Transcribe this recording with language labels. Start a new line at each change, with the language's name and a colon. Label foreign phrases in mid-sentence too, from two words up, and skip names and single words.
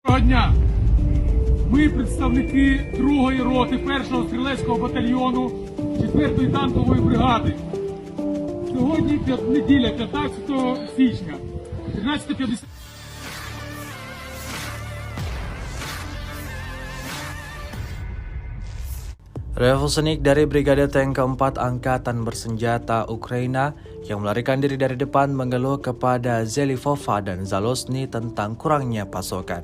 Ukrainian: Доброго дня! Ми представники 2-ї роти 1-го стрілецького батальйону 4-ї танкової бригади. Сьогодні неділя, 15 січня, 13:50.
Indonesian: Revolusionik dari Brigade Tank keempat Angkatan Bersenjata Ukraina yang melarikan diri dari depan mengeluh kepada Zelivova dan Zaluzhny tentang kurangnya pasokan.